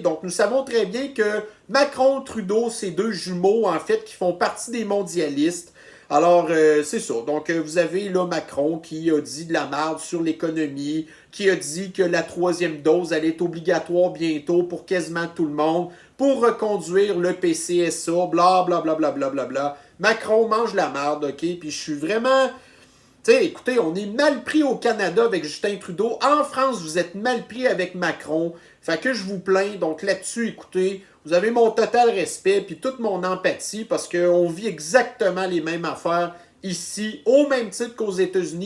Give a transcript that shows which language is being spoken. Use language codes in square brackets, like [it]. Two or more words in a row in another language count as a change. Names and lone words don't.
[fr] Donc, nous savons très bien que Macron, Trudeau, c'est deux jumeaux, en fait, qui font partie des mondialistes. Alors, c'est ça. Donc, vous avez là Macron qui a dit de la merde sur l'économie, qui a dit que la troisième dose allait être obligatoire bientôt pour quasiment tout le monde, pour reconduire le PCSA, bla bla bla bla bla bla bla. Macron mange la merde, OK? Puis je suis vraiment... Tu sais, écoutez, on est mal pris au Canada avec Justin Trudeau. En France, vous êtes mal pris avec Macron. Fait que je vous plains. Donc là-dessus, écoutez, vous avez mon total respect puis toute mon empathie parce qu'on vit exactement les mêmes affaires ici, au même titre qu'aux États-Unis.